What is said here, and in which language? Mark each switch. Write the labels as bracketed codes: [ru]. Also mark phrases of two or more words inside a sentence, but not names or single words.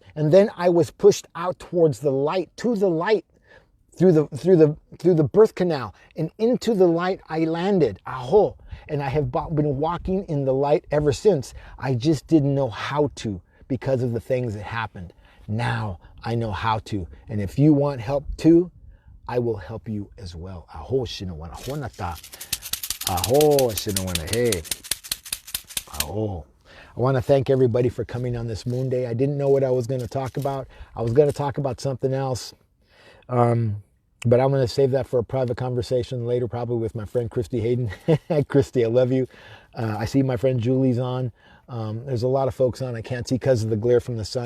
[en] And then I was pushed out towards the light, to the light, through the birth canal, and into the light I landed. Aho. And I have been walking in the light ever since. I just didn't know how to because of the things that happened. Now I know how to. And if you want help too, I will help you as well. Aho shinawana honata. Aho shinawana he. Aho. I want to thank everybody for coming on this Moonday. I didn't know what I was going to talk about. I was going to talk about something else. But I'm going to save that for a private conversation later, probably with my friend Christy Hayden. Christy, I love you. I see my friend Julie's on. There's a lot of folks on I can't see because of the glare from the sun.